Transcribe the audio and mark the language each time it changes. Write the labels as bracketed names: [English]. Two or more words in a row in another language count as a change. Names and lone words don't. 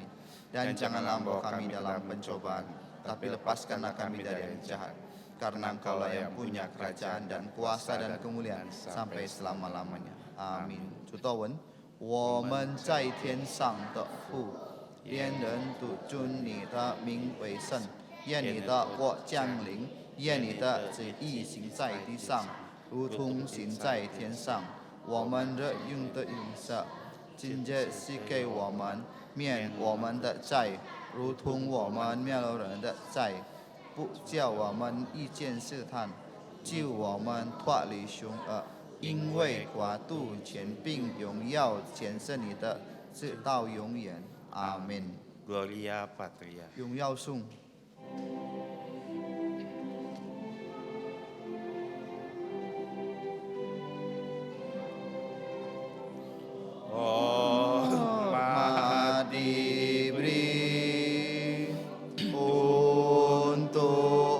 [Indonesian] Dan janganlah membawa kami dalam pencobaan, tapi lepaskanlah kami dari yang jahat. Karena Engkaulah yang punya kerajaan dan kuasa dan kemuliaan sampai selama-lamanya. Amin. [Chinese] 主祷文，我们在天上的父，愿人都尊你的名为圣，愿你的国降临，愿你的旨意行在地上，如同行在天上。我们日用的饮食，今日赐给我们，免我们的债，如同我们免了人的债，不叫我们遇见试探，救我们脱离凶恶。因为国度、权柄、荣耀，全是你的，直到永远。阿门。 Gloria Patria. 荣耀颂。 [Indonesian] Hormat diberi untuk